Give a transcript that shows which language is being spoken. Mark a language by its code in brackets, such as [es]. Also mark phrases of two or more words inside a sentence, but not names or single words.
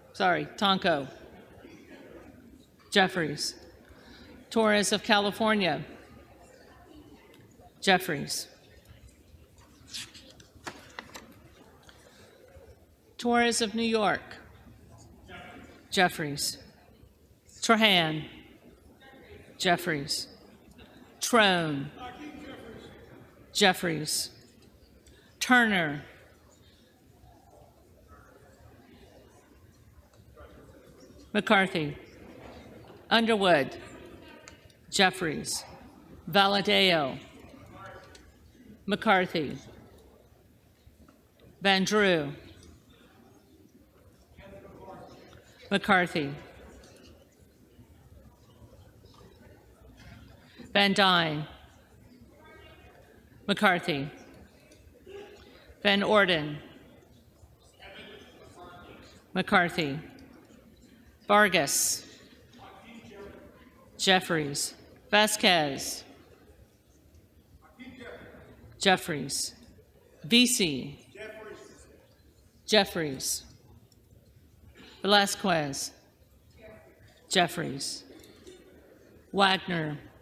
[en] Jeffries, Torres of California, Jeffries, Torres of New York, Jeffries, Trahan, Jeffries, Trone, Jeffries, Turner, McCarthy, Underwood, Jeffries, Valadeo, McCarthy, Van Drew, McCarthy, Van Dyne, McCarthy, Van Orden, McCarthy, Vargas, Jeffries, Vasquez, Jeffries, VC, Jeffries, Velasquez, Jeffries, Wagner,